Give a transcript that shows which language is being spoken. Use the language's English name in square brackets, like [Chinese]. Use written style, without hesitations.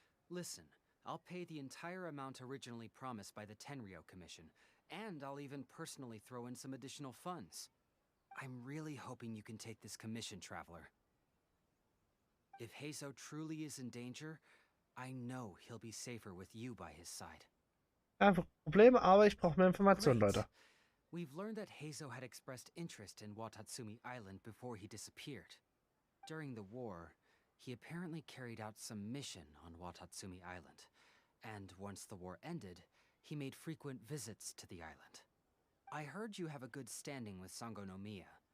[English] Listen, I'll pay the entire amount originally promised by the Tenryou Commission, and I'll even personally throw in some additional funds. I'm really hoping you can take this commission, Traveler. If Heizou truly is in danger, I know he'll be safer with you by his side. [German] Kein Problem, aber ich brauche mehr Informationen, [English] Great. [German] Leute. [English] We've learned that Heizou had expressed interest in Watatsumi Island before he disappeared. During the war, he apparently carried out some mission on Watatsumi Island, and once the war ended, he made frequent visits to the island. I heard you have a good standing with Sangonomiya.